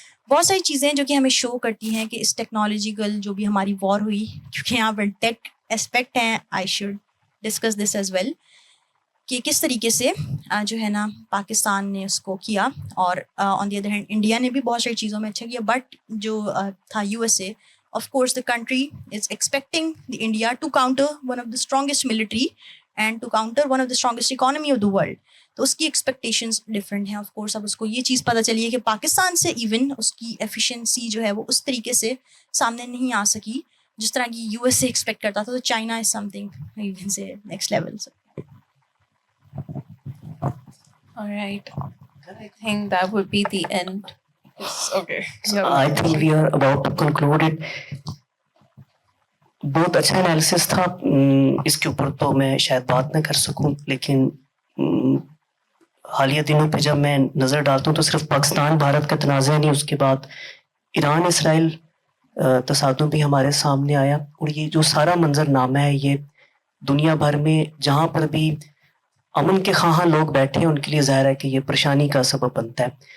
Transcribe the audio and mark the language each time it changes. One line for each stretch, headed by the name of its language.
Urdu: بہت ساری چیزیں جو کہ ہمیں شو کرتی ہیں کہ اس ٹیکنالوجیکل جو بھی ہماری وار ہوئی, کیونکہ یہاں پر ٹیک اسپیکٹ ہیں,
English: I should discuss this as well,
Urdu: کہ کس طریقے سے جو ہے نا پاکستان نے اس کو کیا, اور آن دی ادر ہینڈ انڈیا نے بھی بہت ساری چیزوں میں اچھا کیا.
English: But جو تھا U S A, of course the country is expecting the India to counter one of the strongest military and to counter one of the strongest economy of the world.
Urdu: تو اس کی ایکسپیکٹیشنز ڈفرینٹ ہیں. Of course اب اس کو یہ چیز پتہ چلی ہے کہ پاکستان سے ایون اس کی ایفیشینسی جو ہے وہ اس طریقے سے سامنے نہیں آ سکی جس طرح کی یو ایس اے ایکسپیکٹ کرتا تھا.
English: تو China is some thing you can say next level. All right. I think that would be the end. Okay. I think we are about to conclude it.
Urdu: بہت اچھا analysis تھا, اس کے اوپر تو میں شاید بات نہ کر سکوں, لیکن حالیہ دنوں پہ جب میں نظر ڈالتا ہوں تو صرف پاکستان بھارت کا تنازع نہیں, اس کے بعد ایران اسرائیل تصادم بھی ہمارے سامنے آیا، اور یہ جو سارا منظر نامہ ہے یہ دنیا بھر میں جہاں پر بھی امن کے خواہاں لوگ بیٹھے ہیں ان کے لیے ظاہر ہے کہ یہ پریشانی کا سبب بنتا ہے.